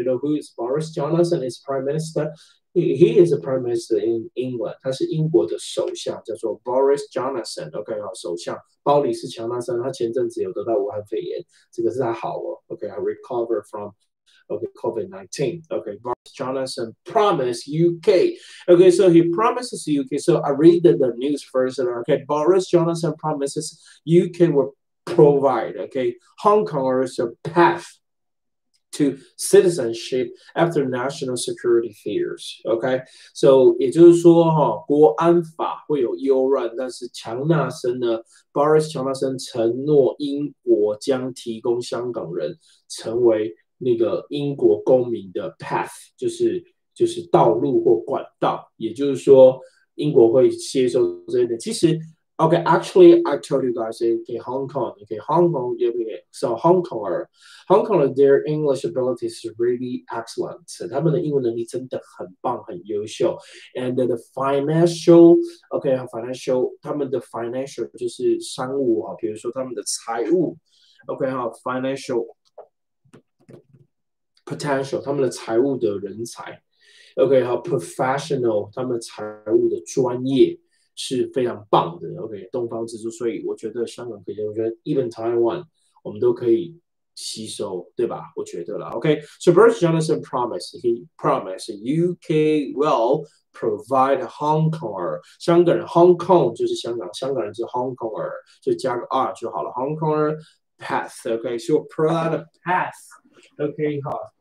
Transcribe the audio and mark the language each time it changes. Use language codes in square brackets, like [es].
[en] You know who is Boris Johnson? Is Prime Minister. He is a Prime Minister in England. [zh] 他是英国的首相，叫做 Boris Johnson. OK， 好，首相鲍里斯·乔纳森，他前阵子有得到武汉肺炎，这个是他好哦。 [en] OK， I recover from COVID-19. Okay, Boris Johnson promised UK. Okay, so he promises UK. So I read the news first. Okay, Boris Johnson promises UK will provide, okay, Hong Kongers a path to citizenship after national security fears. [zh] OK， so 也就是说国安法会有忧乱，但是强纳森呢 ，Boris 强纳森承诺英国将提供香港人成为那个英国公民的 path，就是道路或管道，也就是说英国会接受这一点。 [en] 其实 Okay, actually, I told you guys, okay, Hong Kong, okay, Hong Kong, okay, so Hong Kong, their English ability is really excellent. [zh] 他们的英文能力真的很棒，很优秀。 [en] And the financial, okay, financial, [zh] 他们的 financial 就是商务比如说他们的财务 ， [en] OK financial potential， [zh] 他们的财务的人才 ，OK professional， 他们财务的专业。是非常棒的 ，OK， 东方之珠，所以我觉得香港可以，我觉得 even Taiwan 我们都可以吸收，对吧？我觉得啦 [en] ，OK。So Boris Johnson he promised UK will provide Hong Konger， [zh] 香港人 [en] Hong Kong [zh] 就是香港，香港人是 [en] Hong Konger， [zh] 就加个 [en] R [zh] 就好了 [en] ，Hong Konger path，OK，so provide a path，OK， 好。